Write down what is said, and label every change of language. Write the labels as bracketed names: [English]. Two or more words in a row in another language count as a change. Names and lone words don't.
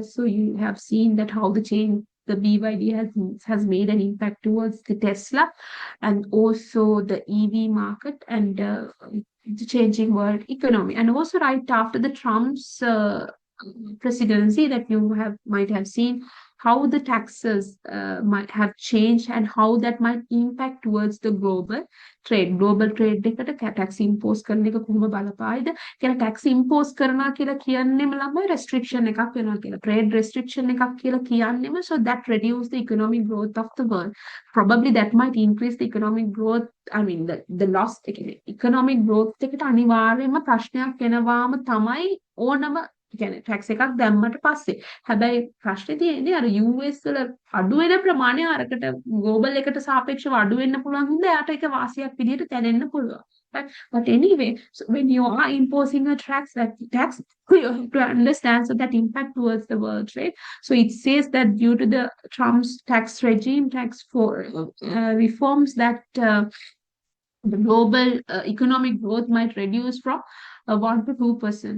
[English] So you have seen that how the BYD has made an impact towards the Tesla and also the EV market and the changing world economy. And also right after the Trump's presidency that you might have seen how the taxes might have changed and how that might impact towards the global trade. Global trade [Sinhala] එකට [English] tax impose [Sinhala] කරන එක කොහොම බලපායිද? කියලා [English] tax impose [Sinhala] කරනවා කියලා කියන්නේම ළමයි restriction එකක් වෙනවා කියලා. [English] Trade restriction [Sinhala] එකක් කියලා කියන්නේම [English] so that reduce the economic growth of the world. Probably that might increase the economic growth. I mean the loss economic growth [Sinhala] එකට අනිවාර්යයෙන්ම ප්‍රශ්නයක් වෙනවාම තමයි ඕනම කියන්නේ ටැක්ස් එකක් දැම්මට පස්සේ හැබැයි ප්‍රශ්නේ තියෙන්නේ අර US වල අඩු වෙන ප්‍රමාණය අරකට ග්ලෝබල් එකට සාපේක්ෂව අඩු වෙන්න පුළුවන් හින්දා යාට ඒක වාසියක් විදිහට දැනෙන්න පුළුවන්. [English] Right? But anyway, so when you are imposing a tax, you have to understand so that impact towards the world trade. So it says that due to the Trump's tax regime, tax for reforms, that the global economic growth might reduce from 1 to 2%.